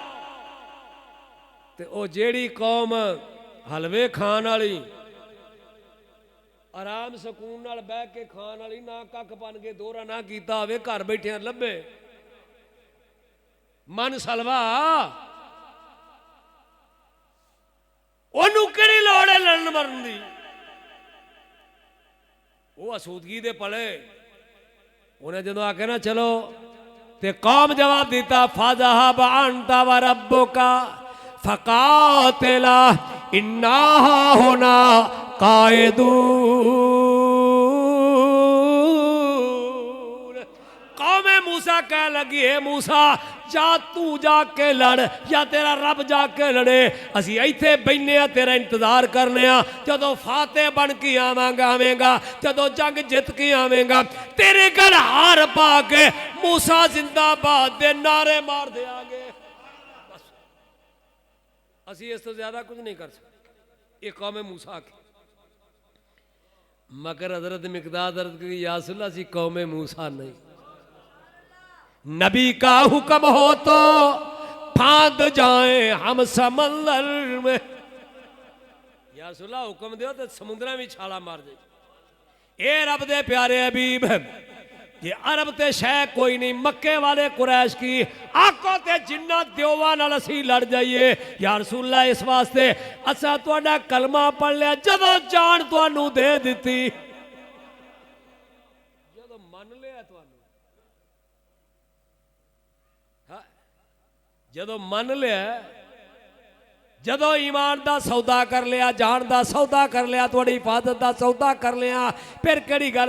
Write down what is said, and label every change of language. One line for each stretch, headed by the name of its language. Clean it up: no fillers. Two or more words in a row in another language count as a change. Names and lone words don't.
Punjabi: تے او جیہڑی قوم حلوے کھان والی، آرام سکون نال بہہ کے کھان والی، نہ ککھ بن کے دوہرا نہ کیتا ہووے، گھر بیٹھے لبھے من سلویٰ، اونوں کیہڑی لوڑ ہے لڑن مرن دی? وہ آسودگی دے پلے. انہیں جدوں آکے نہ چلو تے قوم جواب دتا,
Arabic: فاذهب أنت و ربك فقاتلا إنا هنا قاعدون.
Punjabi: قومے موسیٰ کہہ لگی، ہے موسیٰ جا تو جاکے لڑ یا تیرا رب جاکے لڑے، اسی ایتھے بیٹھے آ تیرا انتظار کرنے آ. جدوں فاتح بن کے آویگا، جدوں جنگ جت کے آویگا، تیرے گھر ہار پا کے موسیٰ زندہ باد دے نعرے مار دے آگے. اسی اس تو زیادہ کچھ نہیں کر سکتے.
Urdu: ایک قوم موسیٰ کی، مگر حضرت مقداد عرض کی
Arabic: يا رسول الله
Punjabi: اسی قوم موسیٰ نہیں.
Urdu: نبی کا حکم ہو تو پھاند جائے ہم سمندر میں.
Arabic: يا رسول الله
Urdu: حکم دو تو سمندر میں چھالا مار جائے.
Punjabi: اے رب دے پیارے حبیب، یہ عرب تے شہ کوئی نہیں، مکے والے قریش کی آکھو تے جنا دیوا نال اسی لڑ جائیے.
Arabic: يا رسول الله
Punjabi: اس واسطے اساں تہاڈا کلمہ پڑھ لیا، جدوں جان تہانوں دے دتی، جدوں من لیا تہانوں، جدوں من لیا، جدوں ایمان دا سودا کر لیا، جان دا سودا کر لیا، تھوڑی حفاظت دا سودا کر لیا، پھر کیہڑی گل?